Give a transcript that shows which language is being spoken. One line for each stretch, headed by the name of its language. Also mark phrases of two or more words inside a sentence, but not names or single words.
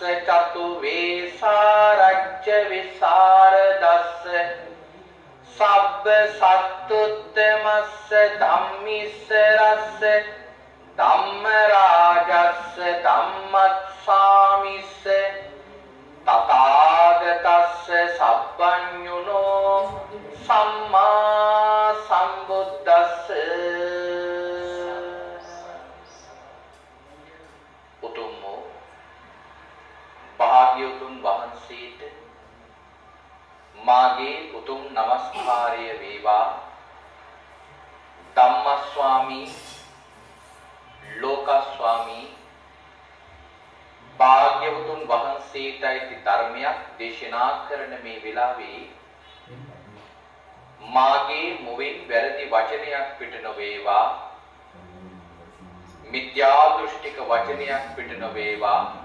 Pali: චතු වේසාරජ්‍ය විසරදස්ස සබ්බ සත්තුත්තමස්ස ධම්මිස්ස රස්ස ධම්ම රාජස්ස ධම්මස්සාමිස්ස තථාගතස්ස සප්පඤුනෝ සම්මා සම්බුද්දස්ස.
Sinhala: උතුම් භාග්‍යවතුන් වහන්සේට මාගේ උතුම් නමස්කාරය වේවා.
Pali: ධම්මස්වාමී ලෝකස්වාමී
Sinhala: භාග්‍යවතුන් වහන්සේටයි ධර්මයක් දේශනා කරන මේ වෙලාවේ මාගේ මුවින් වැරදි වචනයක් පිට නොවේවා, මිත්‍යා දෘෂ්ටික වචනයක් පිට නොවේවා.